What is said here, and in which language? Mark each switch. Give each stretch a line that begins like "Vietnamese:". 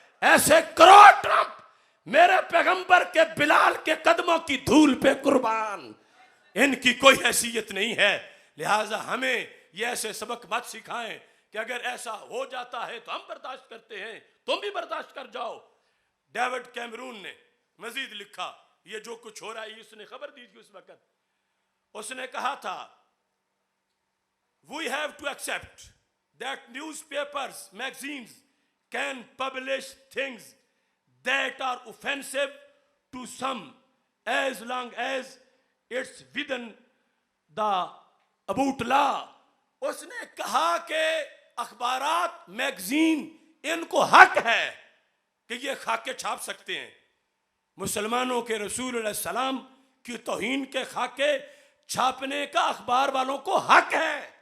Hindi: ऐसे करोड़ ट्रंप मेरे पैगंबर के बिलाल के कदमों की धूल पे कुर्बान, इनकी कोई हैसियत नहीं है। लिहाजा हमें ये ऐसे सबक मत सिखाएं कि अगर ऐसा हो जाता है तो हम बर्दाश्त करते हैं, तुम भी बर्दाश्त कर जाओ। डेविड कैमरून ने मजीद लिखा, ये जो कुछ हो रहा है उसने खबर दी थी उस वक्त। उसने कहा था,
English: we have to accept that newspapers, magazines can publish things that are offensive to some as long as it's within the about law.
Hindi: उसने कहा कि अखबारात, मैगजीन, इनको हक है कि ये खाके छाप सकते हैं। मुसलमानों के रसूल अलैहि सलाम की तौहीन के खाके छापने का अखबार वालों को हक है।